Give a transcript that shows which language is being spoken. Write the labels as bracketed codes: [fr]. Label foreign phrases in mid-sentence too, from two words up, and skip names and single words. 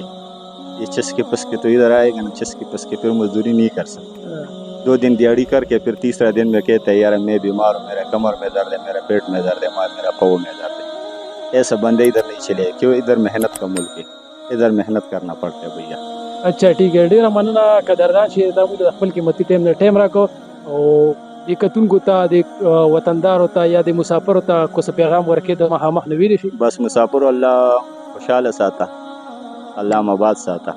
[ur] یہ چسکے پسکے تو ادھر آئے گا نا، چسکے پسکے پھر مزدوری نہیں کر سکتا. 2 دن دیہڑی کر کے پھر تیسرا دن میں کہتا ہے یار میں بیمار ہوں، میرا کمر میں درد ہے، میرا پیٹ میں درد ہے، میرا پاؤں میں درد ہے. ایسا بندے ادھر نہیں چلے. کیوں؟ ادھر محنت کا ملک ہے، ادھر محنت کرنا پڑتا ہے بھیا. اچھا ټیک ہے. [ps] ډېره مننه قدردان چې دا موږ د خپل قیمتي ټایم نه ټایم راکړو او د کتونکو ته، د وطندارو ته یا د مسافرو ته کو څه پیغام ورکړې د مخامخ نه ویلی شي؟ بس مسافر الله خوشحاله ساته، الله مباد ساته.